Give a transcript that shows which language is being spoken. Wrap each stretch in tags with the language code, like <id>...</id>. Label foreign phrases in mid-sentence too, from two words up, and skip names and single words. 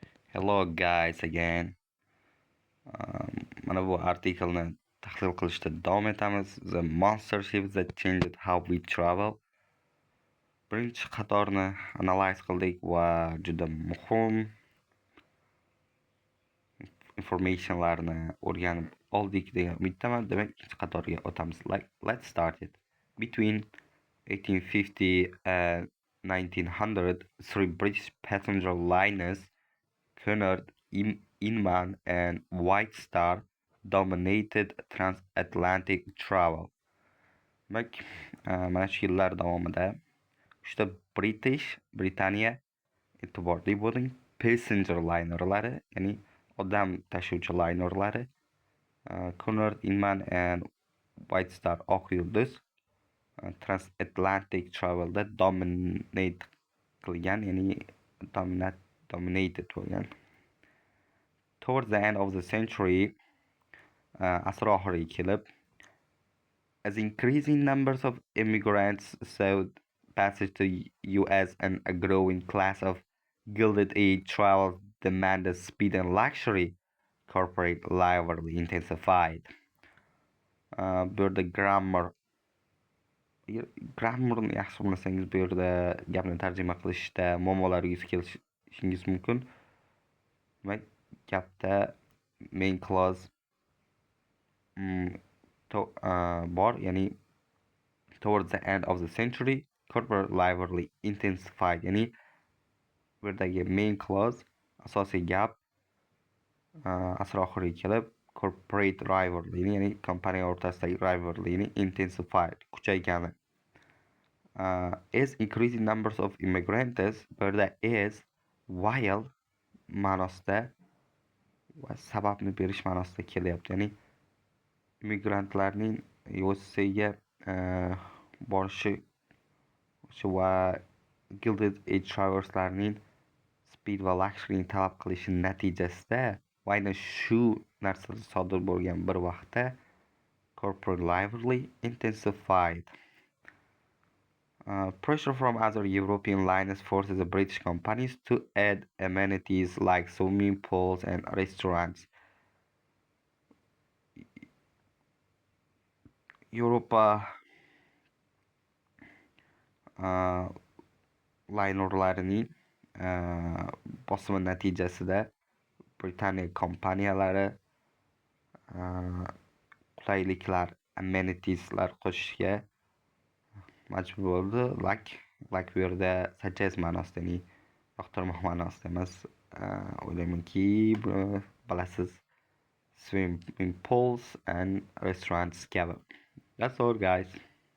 <en>Hello guys again.</en> <uz>Mana bu artikelni tahlil qilishda davom etamiz.</uz> <en>The monster ships that changed how we travel.</en> <uz>Birinchi qatorni analiz qildik va juda muhim informationlarni o'rganib oldik degan umiddaman. Demak, ikkinchi qatorga o'tamiz.</uz> <en>Let's start it. Between 1850 and 1900, three British passenger liners, Cunard, Inman and White Star, dominated transatlantic travel.</en> <uz>Demak, mana shu yillar davomida uchta Britaniya, e'tiborli bo'ling, passenger linerlari, ya'ni odam tashuvchi linerlari, Cunard, Inman and White Star, oq yulduz,</uz> <en>transatlantic travelda</en> <uz>dominate qilgan, ya'ni dominated bo'lgan.</uz> <en>Towards the end of the century,</en> <uz>asr oxiriga kelib,</uz> <en>as increasing numbers of immigrants sought passage to US and a growing class of Gilded Age travelers demanded speed and luxury, corporate livery intensified.</en> <uz>Bu yerda grammarni yaxshi bilmasangiz, bu yerda gapni tarjima qilishda muammolarga kelishingiz mumkin. Demak, gapda</uz> <en>main clause</en> <uz>bor, ya'ni</uz> <en>towards the end of the century corporate livery intensified,</en> <uz>ya'ni bu yerdagi</uz> <en>main clause,</en> <uz>asosiy gap, asr oxiriga kelib</uz> <en>corporate rivalry,</en> <uz>ya'ni kompaniya o'rtasidagi</uz> <en>rivalryni intensified,</en> <uz>kuchaygani.</uz> <en>As increasing numbers of immigrants,</en> <uz>bu yerda</uz> <en>as while</en> <uz>ma'nosida va sababni berish ma'nosida kelyapti, ya'ni immigrantlarning USAga borishi va Gilded Age traverslarning speed va luxuryni talab qilishi natijasida va aynan shu narsa sodir bo'lgan bir vaqtda</uz> <en>corporate livery intensified. Pressure from other European liners forces the British companies to add amenities like swimming pools and restaurants.</en> <uz>Yevropa linerlarining bosimi natijasida Britaniya kompaniyalari qulayliklar, amenitieslar qo'shishga majbur bo'ldi. Like bu yerda</uz> <en>such as</en> <uz>ma'nosida, ya'ni yoqtirmoq ma'nosida emas. O'ylaymanki, buni bilasiz.</uz> <en>Swimming pools and restaurants kabi. That's all guys.</en>